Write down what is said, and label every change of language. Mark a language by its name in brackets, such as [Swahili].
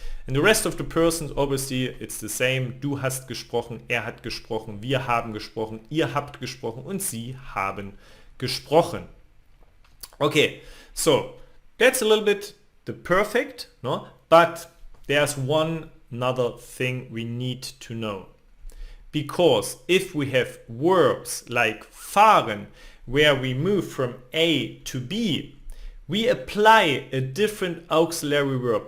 [English] And the rest of the persons, obviously, it's the same. [German] Du hast gesprochen, er hat gesprochen, wir haben gesprochen, ihr habt gesprochen und sie haben gesprochen. [English] Okay, so that's a little bit the perfect, no? But there's one another thing we need to know. Because if we have verbs like fahren, where we move from A to B, we apply a different auxiliary verb.